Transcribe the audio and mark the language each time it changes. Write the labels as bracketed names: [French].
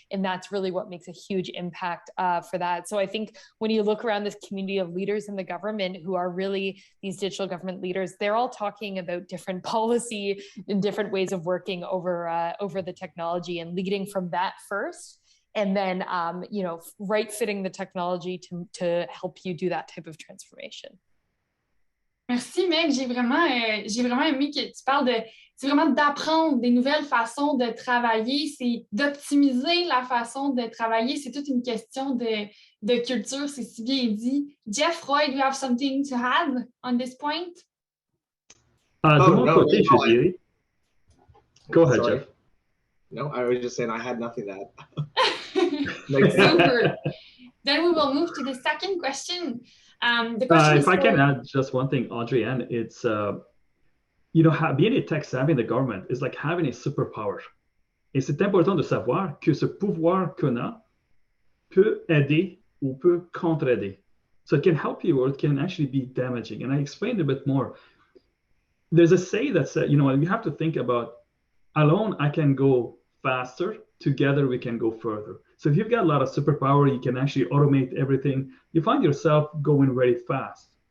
[English] And that's really what makes a huge impact for that. So I think when you look around this community of leaders in the government who are really these digital government leaders, they're all talking about different policy and different ways of working over the technology and leading from that first. And then, right fitting the technology to help you do that type of transformation. [French] Merci, Meg. J'ai vraiment aimé que tu parles c'est vraiment d'apprendre des nouvelles façons de travailler, c'est d'optimiser la façon de travailler. C'est toute une question de culture, c'est si bien dit. [English] Jeff, Roy, do you have something to add on this point? [French] De mon côté, je dirais. [English] Go ahead, Jeff. No, I was just saying I had nothing to add. Super. Then we will move to the second question. The question if I can add just one thing, Audrey-Anne, it's being a tech savvy in the government is like having a superpower. [French] Et c'est important de savoir que ce pouvoir qu'on a peut aider ou peut contre-aider. [English] So it can help you or it can actually be damaging. And I explained a bit more. There's a say that says, you have to think about alone I can go faster, together we can go further. So if you've got a lot of superpower, you can actually automate everything. You find yourself going very fast.